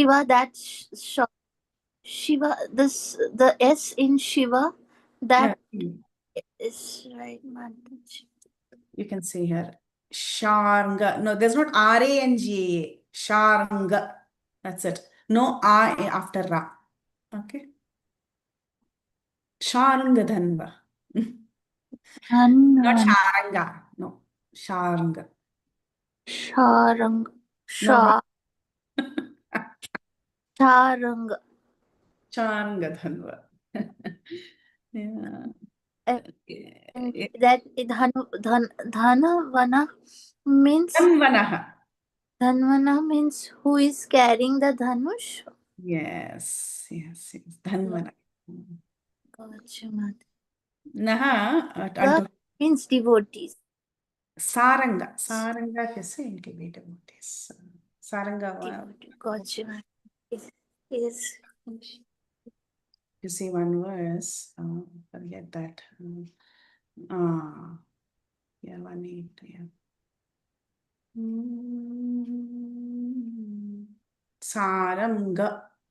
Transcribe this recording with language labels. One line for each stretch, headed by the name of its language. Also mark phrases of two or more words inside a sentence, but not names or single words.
English: Shiva, Shiva, the S in Shiva, that Yeah, is right, Mataji. you can see here. Sharanga. No, there's not R-A-N-G-A. Sharanga. That's it. No R after Ra. Okay. Sharanga Dhanva. Not Sharanga. No. Sharanga. Sharanga. No. Sharanga. Sharanga Dhanva. Yeah. And that Dhanavana means Dhanvana means who is carrying the Dhanush? Yes, yes, yes. Dhanvana. Gotcha, Mata. Naha, The means devotees.
Hindi: Saranga. Saranga कैसे इनके भी devotees.
English: Saranga. Gotcha, Mata. Yes. You see one verse. Forget that. Yeah, 1:8. Yeah. Saranga.